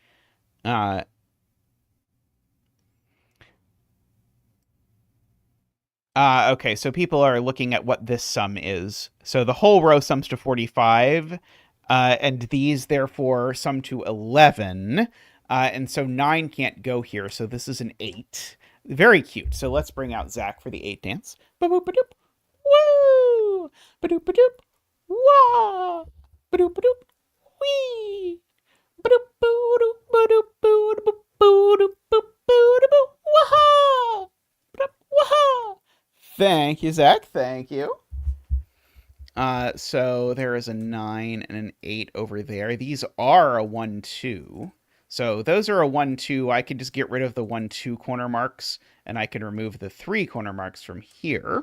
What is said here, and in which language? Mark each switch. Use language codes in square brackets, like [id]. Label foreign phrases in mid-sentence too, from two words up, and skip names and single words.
[en] Okay, so people are looking at what this sum is. So the whole row sums to 45, and these therefore sum to 11. And so 9 can't go here, so this is an 8. Very cute. So let's bring out Zach for the 8 dance. Ba-boop-a-doop. Woo! Ba-doop-a-doop. Wah! Ba-doop-a-doop. Wee! Ba-doop, boo-doop, ba-doop, boo-doop, boo-doop, boo-doop, wah-ha! Ba-doop, wah-ha! Thank you, Zach. Thank you. So there is a 9 and an 8 over there. These are a 1, 2. So those are a 1, 2. I could just get rid of the 1, 2 corner marks, and I can remove the 3 corner marks from here.